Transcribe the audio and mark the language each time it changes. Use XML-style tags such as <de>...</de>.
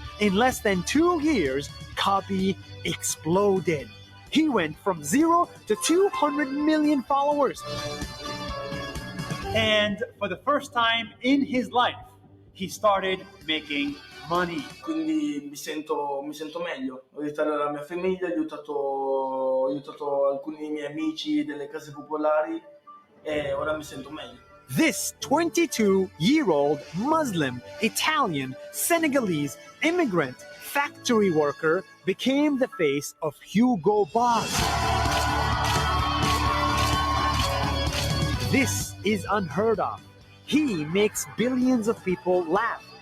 <en>In less than 2 years, Kabi exploded. He went from 0 to 200 million followers. And for the first time in his life, he started making money.</en> <it>Quindi mi sento meglio. Ho aiutato la mia famiglia, ho aiutato alcuni miei amici delle case popolari e ora mi sento meglio.</it> <en>This 22-year-old Muslim, Italian, Senegalese immigrant factory worker became the face of Hugo Boss. This is unheard of. He makes billions of people laugh.</en>